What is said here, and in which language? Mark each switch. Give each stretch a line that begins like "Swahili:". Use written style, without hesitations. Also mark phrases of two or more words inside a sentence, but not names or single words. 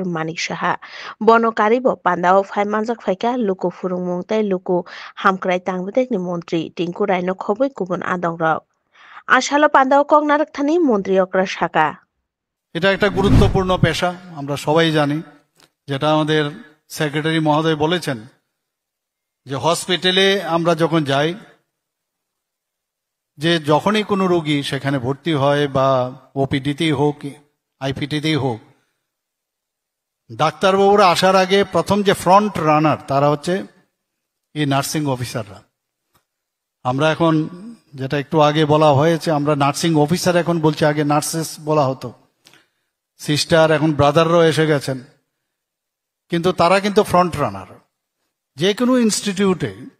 Kok Borok: Manik Saha Bono Karibo Pandao Phaimanjak Phaika Luko Furungmung Tai Luko Hamkrai Tangbatek ni Montri Tinku Rai no Khoboi Kubun Adong Rok Ashalo Pandao Kognarak Thani Montri Okra Shaka
Bangla: এটা একটা গুরুত্বপূর্ণ পেশা আমরা সবাই জানি যেটা আমাদের সেক্রেটারি মহোদয় বলেছেন যে হসপিটালে আমরা যখন যাই যে যখনই কোনো রোগী সেখানে ভর্তি হয় বা ওপিডিতেই হোক আইপিটিতেই হোক ডাক্তারবাবুরা আসার আগে প্রথম যে
English: front runner
Bangla: তারা হচ্ছে এই
English: nursing officers
Bangla: আমরা এখন যেটা একটু আগে বলা হয়েছে আমরা
English: nursing officer
Bangla: এখন বলছি আগে নার্সেস বলা হতো সিস্টার এখন ব্রাদাররাও এসে গেছেন কিন্তু তারা কিন্তু
English: front runner
Bangla: যে কোনো ইনস্টিটিউটে